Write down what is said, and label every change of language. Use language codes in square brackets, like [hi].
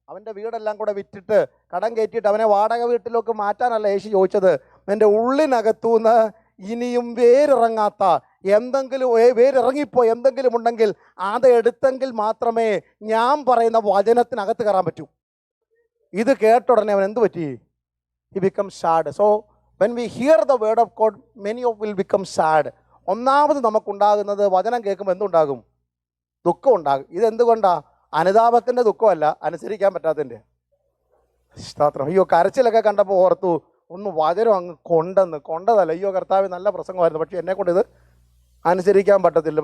[ml] അവൻ്റെ വീടെല്ലാം കൂടെ വിറ്റിട്ട് കടം കയറ്റിയിട്ട് അവനെ വാടക വീട്ടിലേക്ക് മാറ്റാനല്ല യേശു ചോദിച്ചത്. എൻ്റെ ഉള്ളിനകത്തുനിന്ന് ഇനിയും വേരിറങ്ങാത്ത എന്തെങ്കിലും, വേരിറങ്ങിപ്പോ എന്തെങ്കിലും ഉണ്ടെങ്കിൽ അത് എടുത്തെങ്കിൽ മാത്രമേ ഞാൻ പറയുന്ന വചനത്തിനകത്ത് കയറാൻ പറ്റൂ. ഇത് കേട്ട ഉടനെ അവൻ എന്ത് പറ്റി? [en] He become sad. So when we hear the word of God, many of will become sad. [ml] ഒന്നാമത് നമുക്കുണ്ടാകുന്നത് വചനം കേൾക്കുമ്പോൾ എന്തുണ്ടാകും? ദുഃഖം ഉണ്ടാകും. ഇതെന്തുകൊണ്ടാ? അനുതാപത്തിൻ്റെ ദുഃഖമല്ല, അനുസരിക്കാൻ പറ്റാത്തതിൻ്റെ. സ്തോത്രം. അയ്യോ, കരച്ചിലൊക്കെ കണ്ടപ്പോൾ ഓർത്തു, ഒന്ന് വചനം അങ്ങ് കൊണ്ടതല്ല. അയ്യോ കർത്താവ്, നല്ല പ്രസംഗമായിരുന്നു, പക്ഷേ എന്നെക്കൊണ്ട് ഇത് അനുസരിക്കാൻ പറ്റത്തില്ല.